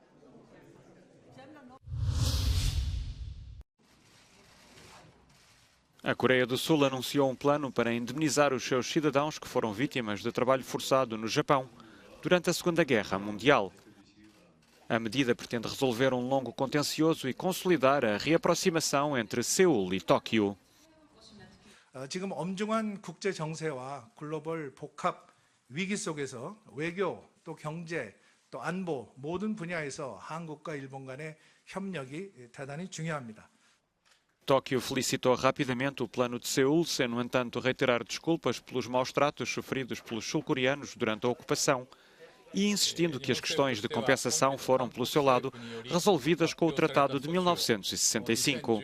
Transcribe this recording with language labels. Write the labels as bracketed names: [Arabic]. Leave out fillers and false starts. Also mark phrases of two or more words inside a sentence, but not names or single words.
[Portuguese] A Coreia do Sul anunciou um plano para indemnizar os seus cidadãos que foram vítimas de trabalho forçado no Japão durante a Segunda Guerra Mundial. A medida pretende resolver um longo contencioso e consolidar a reaproximação entre Seul e Tóquio. [Korean] 지금 엄중한 국제 정세와 글로벌 복합 위기 속에서 외교, 또 경제, 또 안보 모든 분야에서 한국과 일본 간의 협력이 대단히 중요합니다. [Portuguese] Tóquio felicitou rapidamente o plano de Seul, sem, no entanto, reiterar desculpas pelos maus tratos sofridos pelos sul-coreanos durante a ocupação e insistindo que as questões de compensação foram, pelo seu lado, resolvidas com o Tratado de 1965.